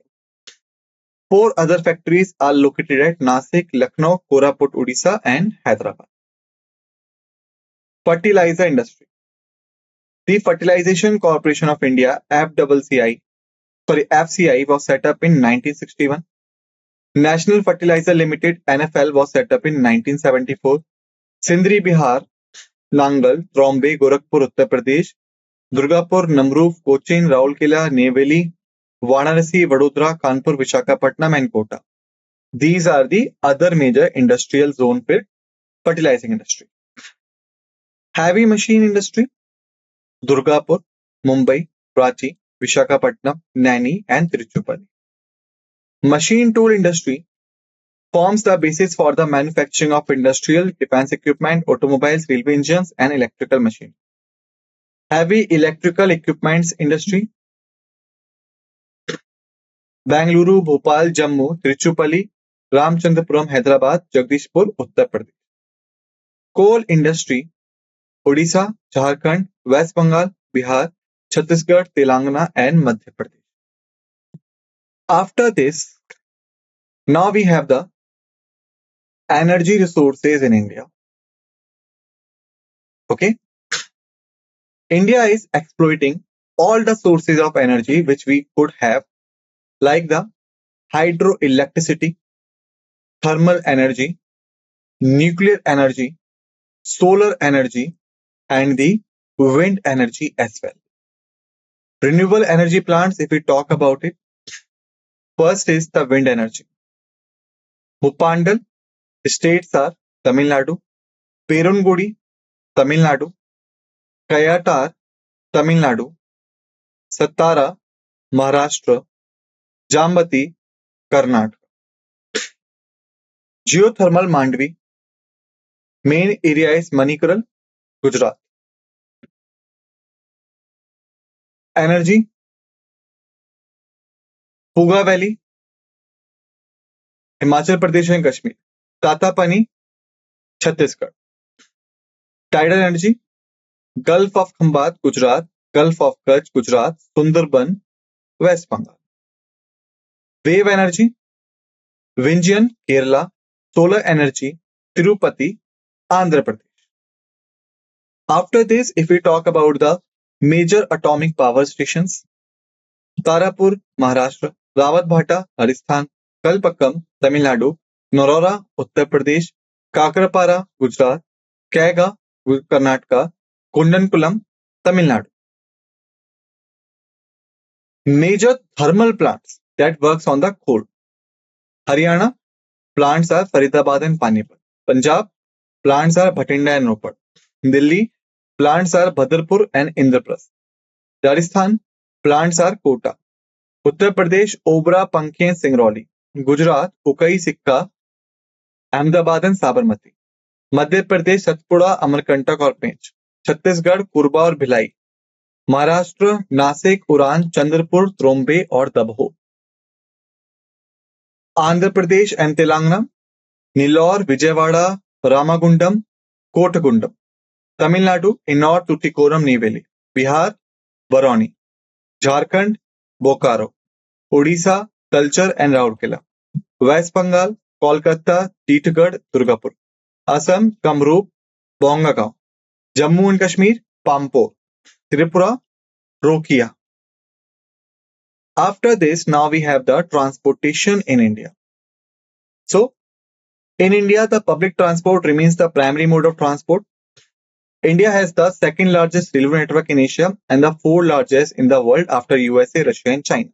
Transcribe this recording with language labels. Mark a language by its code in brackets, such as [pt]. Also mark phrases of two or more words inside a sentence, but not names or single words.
[en] Four other factories are located at Nasik, Lucknow, Koraput, Odisha, and Hyderabad. Fertilizer industry. The Fertilization Corporation of India (FCCI) was set up in 1961. National Fertilizer Limited (NFL) was set up in 1974. Sindri, Bihar, Nangal, Trombe, Gorakhpur, Uttar Pradesh, Durgapur, Namruf, Cochin, Raulkela, Neyveli, Varanasi, Vadodara, Kanpur, Visakhapatnam, and Kota. These are the other major industrial zone for fertilizing industry. Heavy machine industry. Durgapur, Mumbai, Ranchi, Visakhapatnam, Naini, and Tiruchirappalli. Machine tool industry forms the basis for the manufacturing of industrial, defense equipment, automobiles, railway engines, and electrical machines. Heavy electrical equipments industry. Bengaluru, Bhopal, Jammu, Tiruchirappalli, Ramchandrapuram, Hyderabad, Jagdishpur, Uttar Pradesh. Coal industry. Odisha, Jharkhand, West Bengal, Bihar, Chhattisgarh, Telangana, and Madhya Pradesh. After this, now we have the energy resources in India. Okay. India is exploiting all the sources of energy which we could have, like the hydroelectricity, thermal energy, nuclear energy, solar energy, and the wind energy as well. Renewable energy plants, if we talk about it, first is the wind energy. Mupandal states are Tamil Nadu, Perungudi, Tamil Nadu, Kayatar, Tamil Nadu, Satara, Maharashtra, Jambati, Karnataka. Geothermal Mandvi, main area is Manikaral, Gujarat. Energy, Puga Valley, Himachal Pradesh and Kashmir. Tatapani, Chhattisgarh. Tidal energy, Gulf of Khambat, Gujarat, Gulf of Kutch, Gujarat, Sundarban, West Bengal. Wave energy, Vindhyan, Kerala, solar energy, Tirupati, Andhra Pradesh. After this, if we talk about the major atomic power stations, Tarapur, Maharashtra, Rawatbhata, Rajasthan, Kalpakkam, Tamil Nadu, Narora, Uttar Pradesh, Kakrapara, Gujarat, Kaiga, Karnataka, Kundankulam, Tamil Nadu. Major thermal plants that works on the coal. Haryana, plants are Faridabad and Panipat. Punjab, plants are Bhatinda and Ropar. Delhi, plants are Bhadarpur and Indraprasth. Rajasthan, plants are Kota. Uttar Pradesh, Obra, Pankhi and Singrauli. Gujarat, Ukai, Sikka, Ahmedabad and Sabarmati. Madhya Pradesh, Satpura, Amarkantak और पेंच. छत्तीसगढ़, कुरबा और भिलाई. महाराष्ट्र, नासिक, उरान, चंद्रपुर, त्रोम्बे और दबहो. आंध्र प्रदेश एंड तेलंगाना, नीलौर, विजयवाड़ा, रामागुंडम, कोटगुंडम. तमिलनाडु, इन्नौर, तुतिकोरम, नेवेली. बिहार, बरौनी. झारखंड, बोकारो. ओडिशा, तलचर एंड राउरकेला. वेस्ट बंगाल, कोलकाता, टीटगढ़, दुर्गापुर. असम, कामरूप, बोंगागांव. जम्मू एंड कश्मीर, पाम्पोर. Tripura, Rokia. After this, now we have the transportation in India. So, in India, the public transport remains the primary mode of transport. India has the second largest railway network in Asia and the fourth largest in the world after USA, Russia and China.